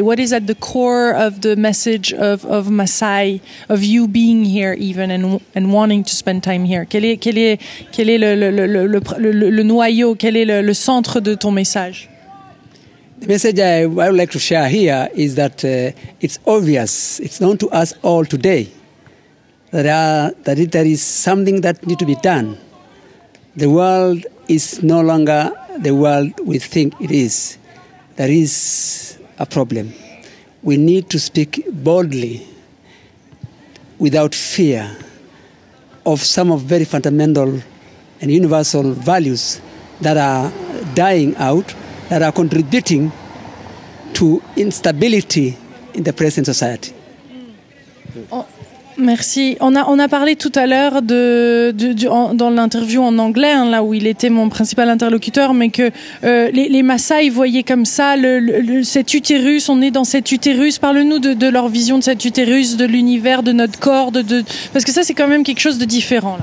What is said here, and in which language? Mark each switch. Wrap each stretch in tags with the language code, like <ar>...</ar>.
<en>What is at the core of the message of Maasai, of you being here even and wanting to spend time here?</en> <fr>Quel est le noyau, quel est le centre de ton message?</fr> <en>The message I would like to share here is that it's obvious, it's known to us all today, that there is something that needs to be done. The world is no longer the world we think it is. There is a problem. We need to speak boldly, without fear, of some of very fundamental and universal values that are dying out, that are contributing to instability in the present society.</en> <fr>Merci. On a parlé tout à l'heure dans l'interview en anglais, hein, là où il était mon principal interlocuteur, mais que les Maasai voyaient comme ça cet utérus, on est dans cet utérus. Parle-nous de leur vision de cet utérus, de l'univers, de notre corps, parce que ça c'est quand même quelque chose de différent.</fr>